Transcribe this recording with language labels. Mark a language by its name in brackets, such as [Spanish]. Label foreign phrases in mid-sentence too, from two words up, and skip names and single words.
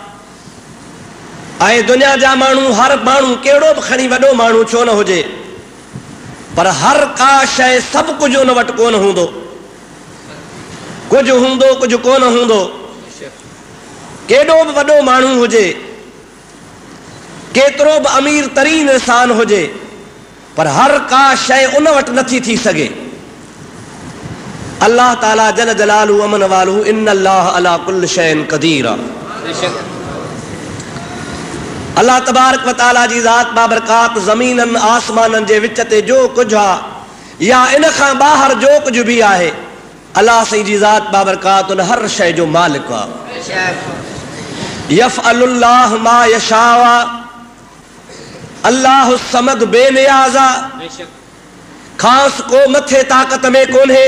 [Sindhi] ऐं दुनिया जा माण्हू, हर माण्हू कहिड़ो बि खणी वॾो माण्हू छो न हुजे, पर हर का शइ सभु कुझु उन वटि कोन हूंदो, कुझु हूंदो कुझु कोन हूंदो। केॾो बि वॾो माण्हू हुजे, केतिरो बि अमीर तरीन इंसान हुजे, पर हर का शइ उन वटि नथी थी सघे। [Arabic] الله تعالى جل جلاله عم نواله إن الله على كل شيء قدير. الله تبارك وتعالى [Sindhi] जी ज़ात बाबरकात ज़मीननि आसमाननि जे विच ते जो कुझु आहे या इन खां ॿाहिरि जो कुझु बि आहे, अल्लाह साईं जी ज़ात बाबरकात उन हर शइ जो मालिक आहे। [Arabic] يفعل الله ما يشاء, [Sindhi] अल्लाह समद बेनियाज़ आहे, ख़ासि को मथे ताक़त में कोन्हे।